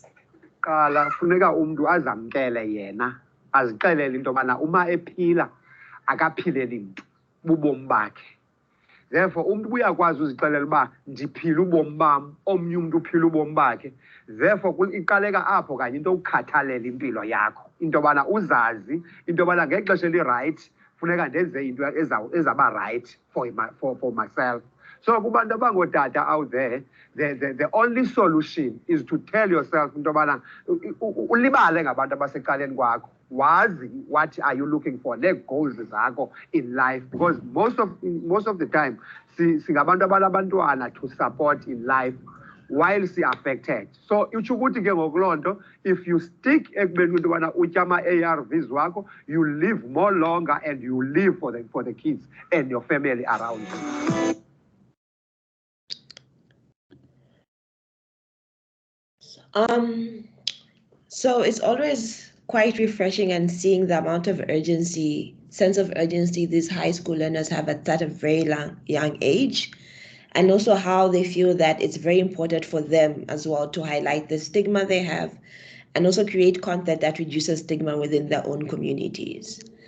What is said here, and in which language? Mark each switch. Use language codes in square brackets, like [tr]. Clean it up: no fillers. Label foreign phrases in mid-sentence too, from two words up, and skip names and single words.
[xh] Qala funeka umntu azamkele yena, azixelele into yobana uma ephila akaphileli mntu bubomi bakhe. Therefore umntu uyakwazi uzixelela uba ndiphila ubomi bam, omnye umntu uphila ubomi bakhe. Therefore iqaleka apho kanye into ukukhathalela impilo yakho, into yobana uzazi into yobana ngexesha eli-right funeka ndenze into ezaba right [en] for myself. So [xh] kubantu abangootata [en] out there, the only solution is to tell yourself [xh] into yobana ulibale ngabantu abasecaleni kwakho. [en] Wazi what are you looking for, [xh] nee-goals zakho [en] in life, because most of the time [xh] singabantu abanabantwana [en] to support in life while affected. [xh] So utsho ukuthi ke ngoku loo nto, [en] if you stick [xh] ekubeni into yobana utya ama-ARVs wakho, [en] you live more longer and you live for the kids and your family around you. So it's always quite refreshing and seeing the amount of sense of urgency these high school learners have at such a very young age, and also how they feel that it's very important for them as well to highlight the stigma they have and also create content that reduces stigma within their own communities.